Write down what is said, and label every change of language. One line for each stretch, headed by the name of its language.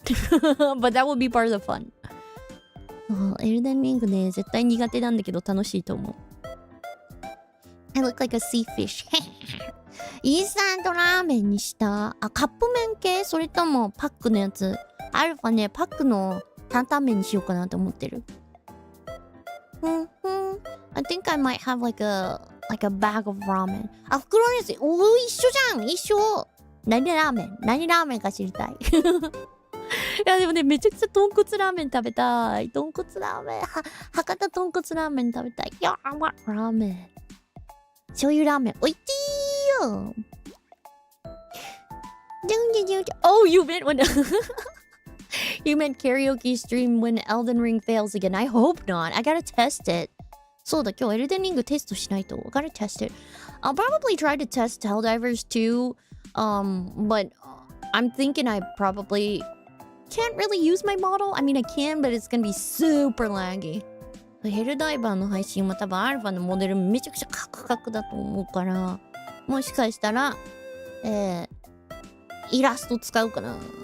English: But that will be part of the fun.
Japanese: エルデンリングね、絶対苦手なんだけど楽しいと思う。
English: I look like a sea fish.
Japanese: インスタントラーメンにした。あ、カップ麺系？それともパックのやつ？アルファね、パックの担々麺にしようかなと思ってる。
English: I think I might have like a bag of ramen.
Japanese: あ、袋のやつ。おー、一緒じゃん！一緒！何ラーメンか知りたい。いやでもね、めちゃくちゃ豚骨ラーメン食べたい。豚骨ラーメン。博多豚骨ラーメン食べたい。いや、ラーメン。醤油ラーメン。おいしいよ。
English: Oh, you meant when... You meant karaoke stream when Elden Ring fails again. I hope not. I gotta test it.
Japanese: そうだ、今日エルデンリングテストしないと。
English: I gotta test it. I'll probably try to test Helldivers too. But I'm thinking I probably can't really use my model. I mean, I can, but it's gonna be super laggy.
Japanese: ヘルダイバーの配信は多分アルファのモデルめちゃくちゃカクカクだと思うから、もしかしたら、イラスト使うかな。